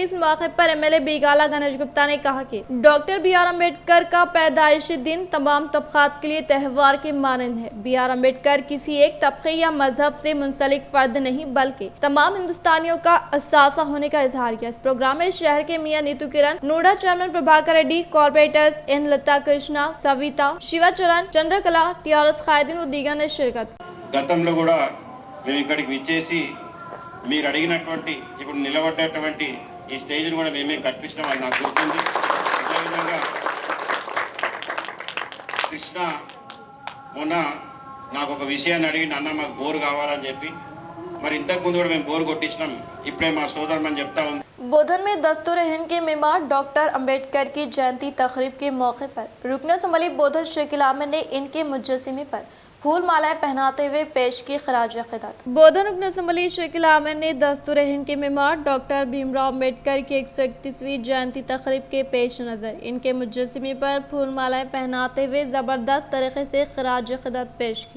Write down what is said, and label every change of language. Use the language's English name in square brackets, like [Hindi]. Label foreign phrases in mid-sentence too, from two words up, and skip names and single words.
[Urdu] اس موقع پر ایم ایل اے بیگالہ گنیش گپتا نے کہا کہ ڈاکٹر بی آر امبیڈکر کا پیدائشی دن تمام طبقات کے لیے تہوار کے مانند ہے۔ بی آر امبیڈکر کسی ایک طبقے یا مذہب سے منسلک فرد نہیں بلکہ تمام ہندوستانیوں کا اثاثہ ہونے کا اظہار کیا۔ اس پروگرام میں شہر کے میاں نیتو کرن نوڈا چیئرمین پربھاکر ریڈی، کارپوریٹرز این لتا کرشنا، سویتا، شیوا چرن، چندرکلا، టీఆర్ఎస్ ఖైదీన్ و دیگر نے شرکت کی۔ [Telugu] గతంలో కూడా మేము ఇక్కడికి విచ్చేసి మీరు అడిగినటువంటి ఇప్పుడు నిలబడ్డటువంటి ఈ స్టేజ్ను కూడా మేమే కల్పించడం అది నాకు గుర్తుంది। అదేవిధంగా కృష్ణ మొన్న నాకు ఒక విషయాన్ని అడిగి అన్న మాకు బోర్ కావాలని చెప్పి మరి ఇంతకుముందు కూడా మేము బోర్ కొట్టించినాం। ఇప్పుడే మా సోదరుమని చెప్తా ఉంది। [Urdu] بودھن میں دستور ہند کے معمار ڈاکٹر امبیڈکر کی جینتی تقریب کے موقع پر رکن اسمبلی بودھن شکیل احمد نے ان کے مجسمے پر پھول مالائیں پہناتے ہوئے پیش کی خراج عقیدت۔ بودھن رکن اسمبلی شکیل احمد نے دستور ہند کے معمار ڈاکٹر بھیم راؤ امبیڈکر کی 131ویں جینتی تقریب کے پیش نظر ان کے مجسمے پر پھول مالائیں پہناتے ہوئے زبردست طریقے سے خراج عقیدت پیش کی۔